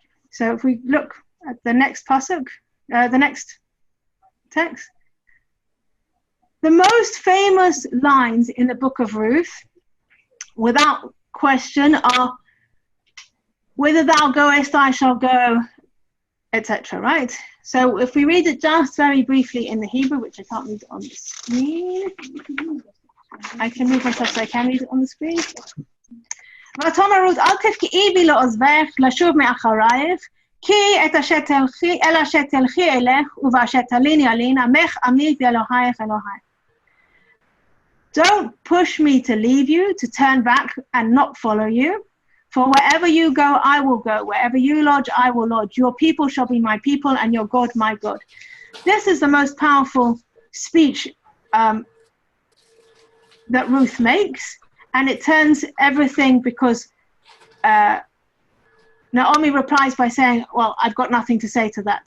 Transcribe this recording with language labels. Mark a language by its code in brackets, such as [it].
[en] So if we look at the next pasuk, the next text, the most famous lines in the book of Ruth, without question, are, "Whither thou goest, I shall go," etc., right? So if we read it just very briefly in the Hebrew, which I can't read on the screen. I can move myself so I can read it on the screen. [he] ותאמר רות, אל תבכי בי לעוזבך, לשוב מאחרייך, כי את אשר תלכי, אל אשר תלכי אלך, ובאשר תליני אלין, עמך עמי ואלוהיך אלוהי. [en] Don't push me to leave you, to turn back and not follow you. For wherever you go, I will go. Wherever you lodge, I will lodge. Your people shall be my people, and your God, my God. This is the most powerful speech that Ruth makes, and it turns everything, because Naomi replies by saying, well, I've got nothing to say to that.